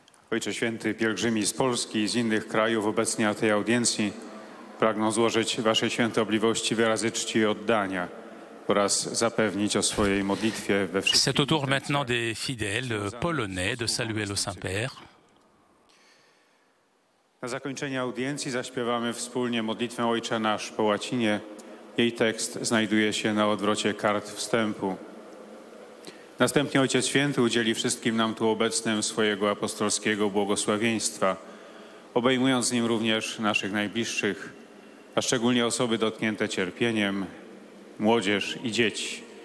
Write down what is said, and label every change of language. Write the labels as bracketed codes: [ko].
[pl] Ojcze Święty, pielgrzymi z Polski i z innych krajów obecni na tej audiencji pragną złożyć Waszej świętobliwości wyrazy czci i oddania oraz zapewnić o swojej modlitwie we wszystkich. [fr] C'est au tour maintenant des fidèles polonais de saluer le Saint-Père. [pl] Na zakończenie audiencji zaśpiewamy wspólnie modlitwę Ojcze Nasz po łacinie. Jej tekst znajduje się na odwrocie kart wstępu. Następnie Ojciec Święty udzieli wszystkim nam tu obecnym swojego apostolskiego błogosławieństwa, obejmując nim również naszych najbliższych, a szczególnie osoby dotknięte cierpieniem, młodzież i dzieci.